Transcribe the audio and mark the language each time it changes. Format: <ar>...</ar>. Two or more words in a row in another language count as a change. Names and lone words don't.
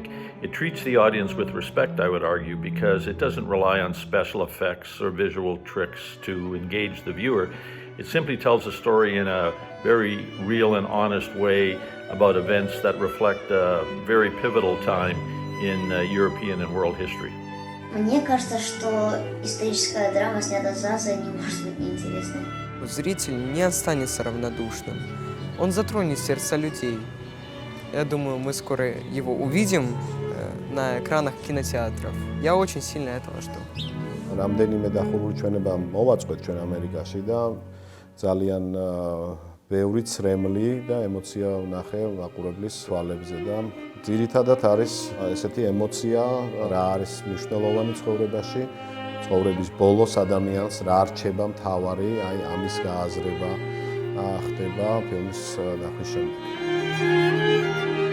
<en>It treats the audience with respect, I would argue, because it doesn't rely on special effects or visual tricks to engage the viewer. It simply tells a story in a very real and honest way about events that reflect a very pivotal time in European and world history.</en> <ru>Мне кажется, что историческая драма, снятая Зазой, не может быть неинтересной. Зритель не останется равнодушным. Он затронет сердца людей. Я думаю, мы скоро его увидим на экранах кинотеатров. Я очень сильно этого жду.</ru> <ka>რამდენიმე დახურული ჩვენება მოვაწყვეთ ჩვენ ამერიკაში და ძალიან ბევრი ცრემლი და ემოცია ვნახე მაყურებლის თვალებზე და ძირითადად არის ესეთი ემოცია, რა არის მნიშვნელოვანი ცხოვრებაში, ცხოვრების ბოლოს ადამიანს რა რჩება მთავარი, აი ამის გააზრება ხდება ფილმის ნახვის შემდეგ.</ka>